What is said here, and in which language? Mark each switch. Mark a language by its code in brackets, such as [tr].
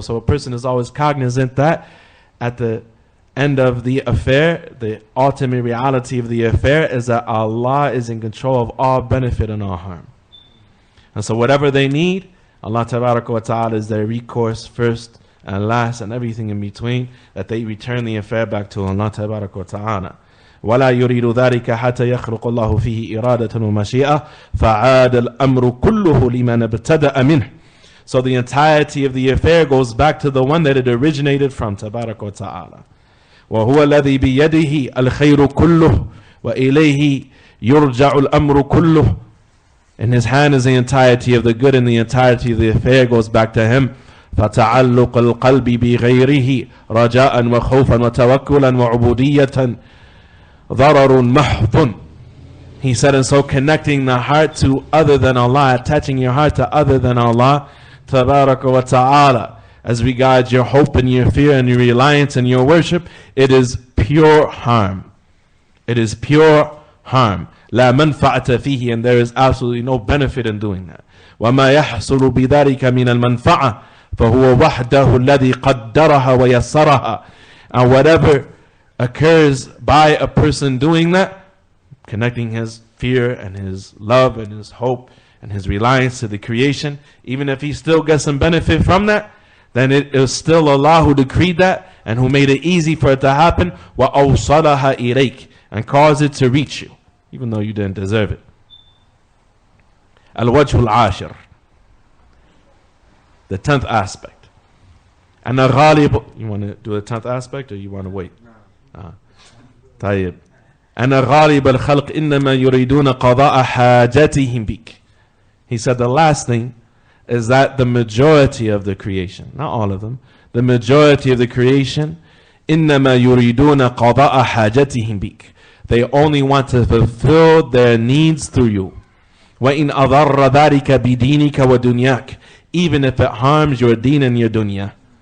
[en] So a person is always cognizant that at the end of the affair, the ultimate reality of the affair is that Allah is in control of all benefit and all harm. And so whatever they need, Allah Tabaraka wa Ta'ala is their recourse first and last and everything in between, that they return the affair back to Allah Tabaraka wa Ta'ala. [ar] ولا يريد ذلك حتى يخلق الله فيه إرادة ومشيئة فعاد الأمر كله لمن ابتدأ منه. [en] So the entirety of the affair goes back to the one that it originated from, Tabaraka wa Ta'ala. [ar] وهو الذي بيده الخير كله وإليه يرجع الأمر كله. [en] In his hand is the entirety of the good, and the entirety of the affair goes back to him. [ar] فتعلق القلب بغيره رجاء وخوفا وتوكلا وعبودية ضرر محض. [en] He said, and so connecting the heart to other than Allah, attaching your heart to other than Allah Tabaraka wa Ta'ala, as regards your hope and your fear and your reliance and your worship, it is pure harm. It is pure harm. [ar] لا منفعة فيه, [en] and there is absolutely no benefit in doing that. [ar] وما يحصل بذلك من المنفعة فهو وحده الذي قدرها ويسرها. [en] And whatever occurs by a person doing that, connecting his fear and his love and his hope and his reliance to the creation, even if he still gets some benefit from that, then it is still Allah who decreed that and who made it easy for it to happen. [ar] وَأَوْصَلَهَا إِلَيْكَ, [en] and caused it to reach you, even though you didn't deserve it. Al-Wajh al-Ashir, the 10th aspect. And al-Ghalib, you want to do the 10th aspect or you want to wait? [ar] طيب. أن غالب الخلق إنما يريدون قضاء حاجتهم بك. [en] He said the last thing is that the majority of the creation, not all of them, the majority of the creation, [ar] إنما يريدون قضاء حاجتهم بك. [en] They only want to fulfill their needs through you. [ar] وإن أضر ذلك بدينك ودنياك, [en] even if it harms your deen and your dunya.